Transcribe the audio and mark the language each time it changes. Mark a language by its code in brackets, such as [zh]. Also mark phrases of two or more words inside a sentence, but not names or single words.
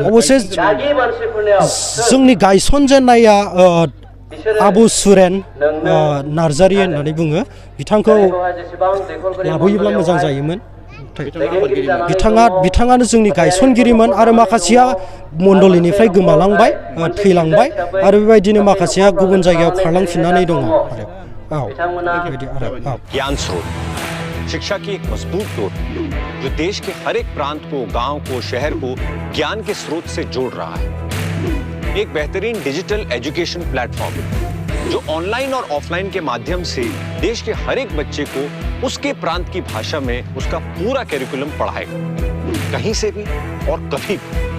[brx] अबसे जोंनि गायसनजेननाया आबु सुरेन नार्जारी होननानै बुङो। बिथांखौ लाबोयोब्ला मोजां जायोमोन। बिथाङानो जोंनि गायसनगिरिमोन आरो माखासेया मण्डलीनिफ्राय गोमालांबाय, थैलांबाय आरो बेबायदिनो माखासेया गुबुन जायगायाव खारलांफिननानै दङ। [hi] ज्ञान स्रोत, शिक्षा की एक मजबूत डोर जो देश के हर एक प्रांत को, गांव को, शहर को ज्ञान के स्रोत से जोड़ रहा है। एक बेहतरीन [en] digital education platform [hi] जो ऑनलाइन और ऑफलाइन के माध्यम से देश के हर एक बच्चे को उसके प्रांत की भाषा में उसका पूरा कैरिकुलम पढ़ाएगा, कहीं से भी और कभी भी।